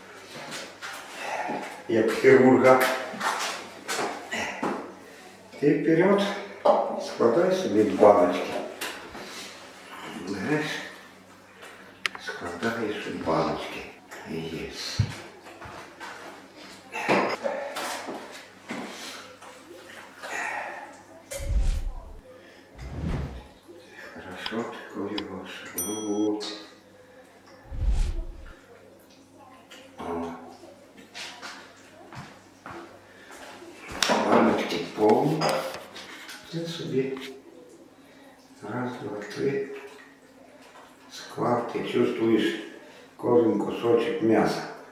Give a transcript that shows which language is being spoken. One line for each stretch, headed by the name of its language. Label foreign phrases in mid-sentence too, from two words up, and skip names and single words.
Ukrainian: Як хірурга. І вперед складай собі в баночки. Береш, складаєш у баночки. Єс.
Russian: Хорошо, такой его шагнул.
Ukrainian: Баночки повні. Це собі. Раз, два, три. Склав, ти чувствуєш кожен кусочок м'яса.